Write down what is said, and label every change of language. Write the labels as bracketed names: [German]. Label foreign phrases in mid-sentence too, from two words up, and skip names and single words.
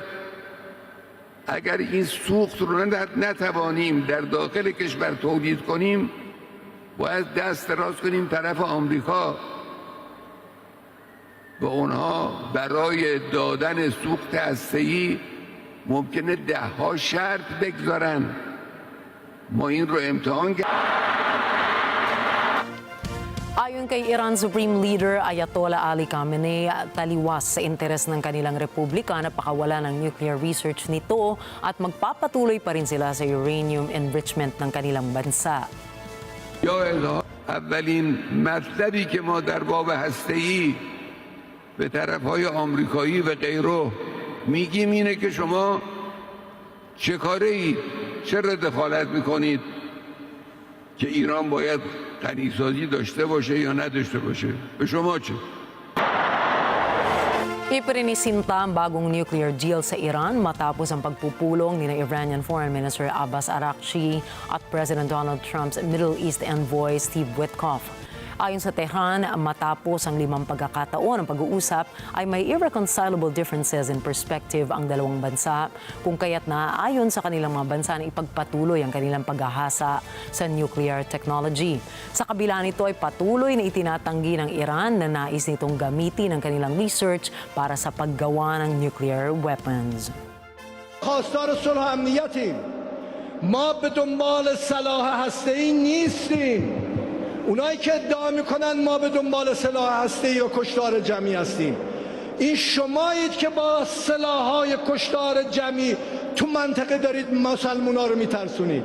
[Persian] اگر این سوخت رو نتوانیم در داخل کشور تولید کنیم باید دست دراز کنیم طرف آمریکا و اونها برای دادن سوخت هسته‌ای ممکنه 10 شرط بگذارن. ما این رو امتحان کردیم. [Filipino] Ayon kay [English] Iran Supreme Leader [Filipino] Ayatollah Ali Khamenei, taliwas sa interes ng kanilang republika na pakawala ng [English] nuclear research [Filipino] nito at magpapatuloy pa rin sila sa [English] uranium enrichment [Filipino] ng kanilang bansa. [Persian] اولین مطلبی که ما در باب هسته‌ای به طرف‌های آمریکایی و غیره میگیم اینه که شما چه کاره ای چرا دخالت میکنید که ایران باید غنیسازی داشته باشه یا نداشته باشه؟ به شما چه؟ [Filipino] Ipininisinta ang bagong [English] nuclear deal [Filipino] sa Iran matapos ang pagpupulong ni [English] Iranian Foreign Minister [Filipino] Abbas Araghchi at [English] President Donald Trump's Middle East envoy [Filipino] Steve Witkoff. Ayon sa Tehran, matapos ang 5 pagkakataon ng pag-uusap ay may [English] irreconcilable differences in perspective [Filipino] ang dalawang bansa kung kaya't naaayon sa kanilang mga bansa na ipagpatuloy ang kanilang paghahasa sa [English] nuclear technology. [Filipino] Sa kabila nito ay patuloy na itinatanggi ng Iran na nais nitong gamitin ang kanilang research para sa paggawa ng [English] nuclear weapons. [Persian] خواستار صلح و امنیتیم. ما به دنبال سلاح هسته‌ای نیستیم. اونایی که ادعا میکنن ما به دنبال سلاح هسته‌ای یا کشتار جمعی هستیم. این شمایید که با سلاح‌های کشتار جمعی تو منطقه دارید مسلمونا رو میترسونید.